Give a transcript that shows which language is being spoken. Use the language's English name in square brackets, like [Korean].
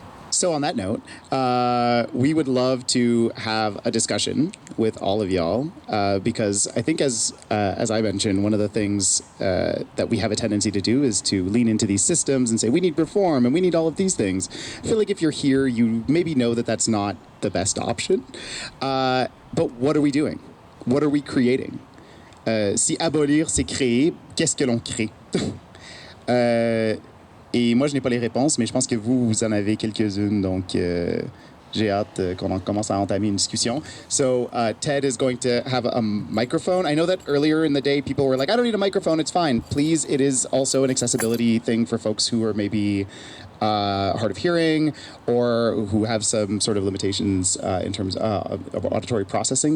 [English] So on that note, we would love to have a discussion with all of y'all because I think, as I mentioned, one of the things that we have a tendency to do is to lean into these systems and say we need reform and we need all of these things. I feel like if you're here, you maybe know that that's not the best option. But what are we doing? What are we creating? [French] Si abolir, c'est créer, qu'est-ce que l'on crée? Et moi, je n'ai pas les réponses, mais je pense que vous en avez quelques-unes, donc j'ai hâte qu'on commence à entamer une discussion. [English] So Ted is going to have a microphone. I know that earlier in the day, people were like, I don't need a microphone, it's fine. Please, it is also an accessibility thing for folks who are maybe hard of hearing or who have some sort of limitations in terms of auditory processing.